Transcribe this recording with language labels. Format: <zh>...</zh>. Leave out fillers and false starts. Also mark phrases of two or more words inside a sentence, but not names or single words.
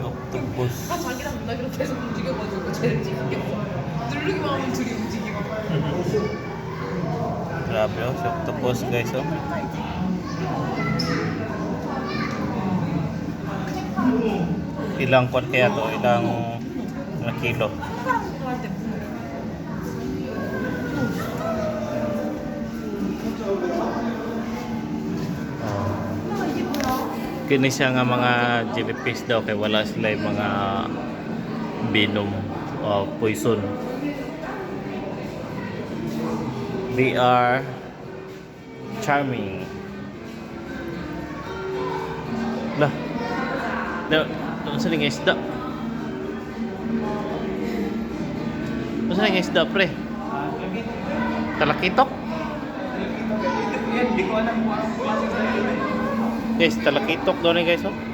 <ko>octopus. 자기랑 누나 그렇게 계속 움직여가지고 쟤를 찍겠어. 누르기만 하면 둘이 움직이고.</ko> <tl>Grabe oh, si octopus guys oh. Ilang kwan kaya to? Ilang na kilo?</tl> <ceb>Kini siya nga mga jellyfish daw kay wala sila</ceb> <tl>yung mga</tl> <ceb>venom o poison.</ceb> <en>They are charming. Lah.</en> <tl>Doon sa nga isda. Doon sa nga isda pre. Talakitok. Hindi ko alam kung anong klase sa Guys, talakitok doon eh guys oh.</tl>